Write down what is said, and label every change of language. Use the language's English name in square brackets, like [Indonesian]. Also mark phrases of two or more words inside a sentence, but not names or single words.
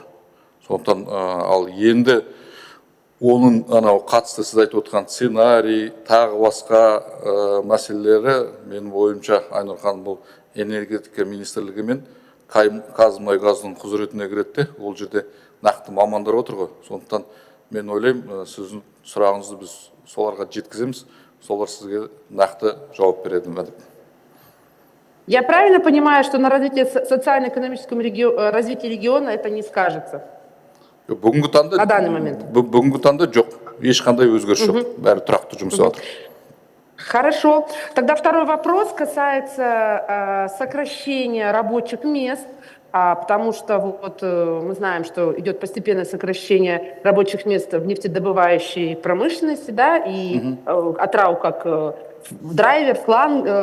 [Kazakh] Сондықтан ал енді оның қатысты сіз айтып отқан сценарий, тағы басқа мәселелері менің ойымша, Айнур ханым, бұл энергетика министрлігі мен Қазмұнайгаздың құзыретіне кіреді. Ол жерде нақты мамандар отыр ғой. Сондықтан мен ойлаймын, сіздің сұрағыңызды біз соларға жеткіземіз, солар сізге нақты жауап береді деп. [Russian] Я правильно понимаю, что на развитии социально-экономическом развитии региона это не скажется? На данный момент. [Kazakh] Бүгінгі таңда жоқ, ешқандай өзгеріс жоқ, бәрі тұрақты жұмыс істеп жатыр. [Russian] Хорошо. Тогда второй вопрос касается сокращения рабочих мест потому что вот мы знаем, что идет постепенное сокращение рабочих мест в нефтедобывающей промышленности, да, и Атырау как драйвер, фланг,